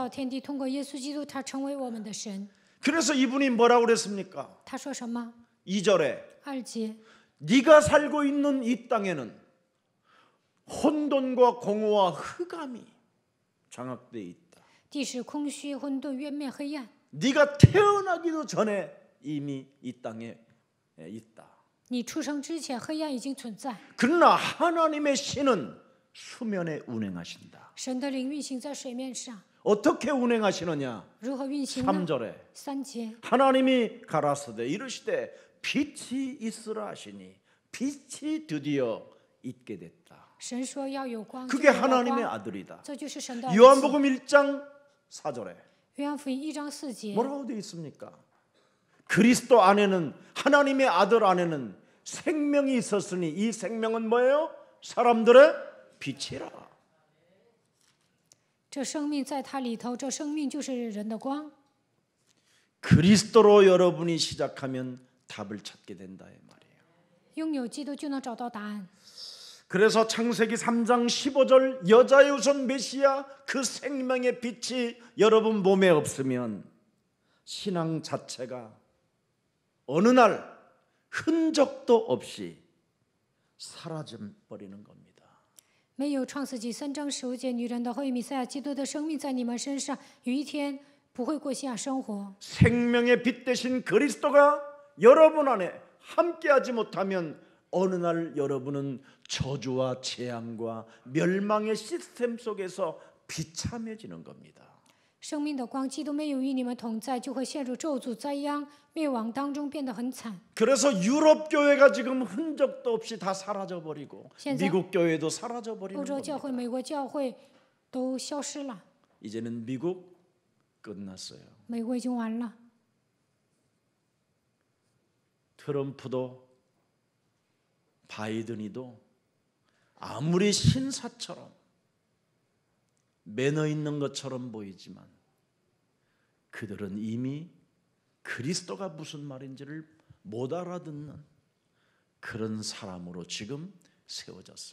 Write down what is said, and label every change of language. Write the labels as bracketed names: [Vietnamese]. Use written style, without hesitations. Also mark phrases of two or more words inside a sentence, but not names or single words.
[Chinese] 起初神创造天地，通过耶稣基督，他成为我们的神。 [Korean] 그래서 이분이 뭐라고 그랬습니까? [Chinese] 他说什么？ [Korean] 2절에 [Chinese] 2节， [Korean] 네가 살고 있는 이 땅에는 혼돈과 공허와 흑암이 장악되어 있다. [Chinese] 地是空虚、混沌、渊面、黑暗。 [Korean] 네가 태어나기도 전에 이미 이 땅에 있다. [Chinese] 你出生之前，黑暗已经存在。 [Korean] 그러나 하나님의 신은 수면에 운행하신다. [Chinese] 神的灵运行在水面上， [Korean] 어떻게 운행하시느냐? [Chinese] 如何运行呢？ [Korean] 3절에 [Chinese] 3节， [Korean] 하나님이 가라사대 이르시되 빛이 있으라 하시니 빛이 드디어 있게 됐다. [Chinese] 神说要有光， [Korean] 그게 [Chinese] 就有了 [Korean] 하나님의 [Chinese] 光， [Korean] 아들이다. [Chinese] 这就是神的儿子。 [Korean] 요한복음 1장 4절에 [Chinese] 约翰福音1章4节， [Korean] 뭐라고 되어 있습니까? 그리스도 안에는 하나님의 아들 안에는 생명이 있었으니 이 생명은 뭐예요? 사람들의 빛이라. [Chinese] 这生命在他里头，这生命就是人的光。 [Korean] 그리스도로 여러분이 시작하면 답을 찾게 된다 이 말이에요. [Chinese] 拥有基督就能找到答案。 [Korean] 그래서 창세기 3장 15절 여자의 우선 메시아 그 생명의 빛이 여러분 몸에 없으면 신앙 자체가 어느 날 흔적도 없이 사라져 버리는 겁니다. [Chinese] 没有创世纪3章15节，女人的后裔弥赛亚基督的生命在你们身上，有一天不会过信仰生活。 [Korean] 생명의 빛 대신 그리스도가 여러분 안에 함께하지 못하면 어느 날 여러분은 저주와 재앙과 멸망의 시스템 속에서 비참해지는 겁니다. 生命的光，基督没有与你们同在，就会陷入咒诅、灾殃、灭亡当中，变得很惨。 그래서 유럽 교회가 지금 흔적도 없이 다 사라져 버리고 현재 미국 교회도 사라져 버리는 [Chinese] 欧洲教 [Korean] 겁니다. [Chinese] 会、美国教会都消失了， [Korean] 이제는 미국 끝났어요. [Chinese] 美国已经完了。 [Korean] 트럼프도 바이든이도 아무리 신사처럼 매너 있는 것처럼 보이지만 그들은 이미 그리스도가 무슨 말인지를 못 알아듣는 그런 사람으로 지금 세워졌어요.